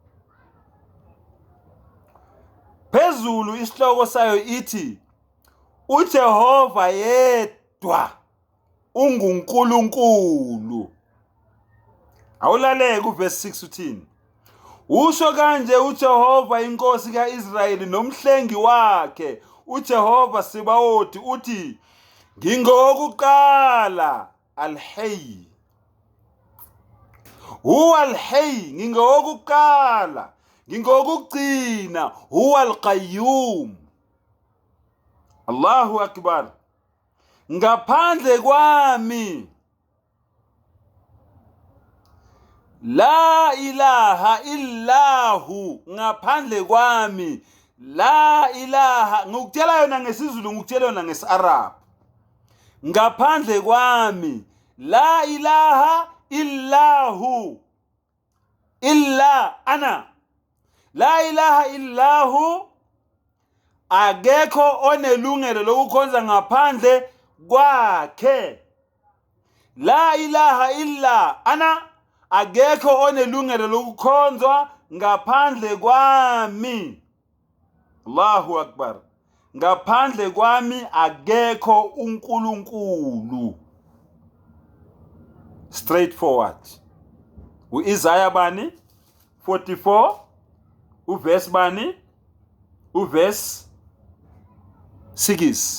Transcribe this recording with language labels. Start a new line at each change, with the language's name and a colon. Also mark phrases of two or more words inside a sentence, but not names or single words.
Zulu: Phezulu isihloko sayo ithi uJehova yedwa unguNkulunkulu. Awulaleke uverse 6 uthini? Usho kanje uJehova inkosi kaIsrayeli nomhlengi wakhe, uJehova Sebawothi uthi, ngingowokuqala, al-Hayy.
Arabic: هو الحي,
Zulu: ngingowokuqala, ngingokugcina,
Arabic: هو القيوم. الله أكبر.
Zulu: Ngaphandle kwami
Arabic: لا إله إلا هو,
Zulu: ngaphandle kwami
Arabic: لا إله.
Zulu: Ngikutshela yona ngesizulu, ngikutshela yona ngesi-Arab. Ngaphandle kwami
Arabic: لا إله إلا هو، إلا أنا. لا إله إلا هو,
Zulu: akekho onelungelo lokukhonza ngaphandle kwakhe.
Arabic: لا إله إلا أنا,
Zulu: akekho onelungelo lokukhonzwa ngaphandle kwami.
Arabic: الله أكبر.
Zulu: Ngaphandle kwami akekho uNkulunkulu. Straightforward. U-Isaiah bani 44 uverse bani uverse 6.